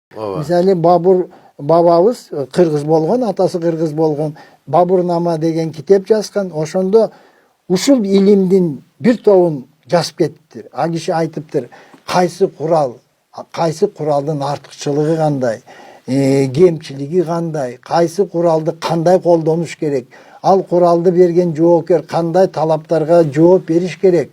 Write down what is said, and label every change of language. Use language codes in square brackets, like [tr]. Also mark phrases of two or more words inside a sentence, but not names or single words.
[ky] Misali Babur bababız Kırgız bolgon, atası Kırgız bolgon. Baburnama деген kitep жазган. Ошондо ушул илимдин бир тобун жазып кетиптир. А киши айтыптыр, кайсы куралдын артыкчылыгы кандай, кемчилиги кандай, кайсы куралды кандай колдонуш керек, ал куралды берген жоокер кандай талаптарга жооп бериш керек.